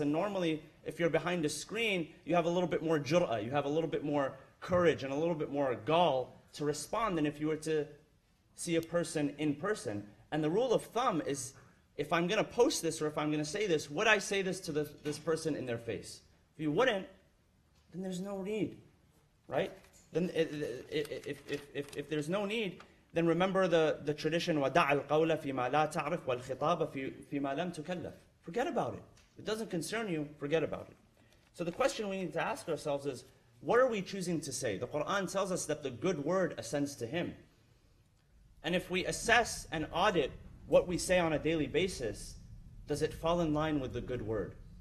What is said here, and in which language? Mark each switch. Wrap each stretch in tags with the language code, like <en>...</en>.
<en>And normally, if you're behind a screen, you have a little bit more jur'ah, you have a little bit more courage and a little bit more gall to respond than if you were to see a person in person. And the rule of thumb is, if I'm going to post this or if I'm going to say this, would I say this to this person in their face? If you wouldn't, then there's no need, right? Then if there's no need, then remember the tradition,</en> <ar>وَدَعَ الْقَوْلَ فِي مَا لَا تَعْرِفْ وَالْخِطَابَ فِي مَا لَمْ تُكَلَّفْ.</ar> <en>Forget about it. It doesn't concern you, forget about it. So the question we need to ask ourselves is, what are we choosing to say? The Quran tells us that the good word ascends to Him. And if we assess and audit what we say on a daily basis, does it fall in line with the good word?</en>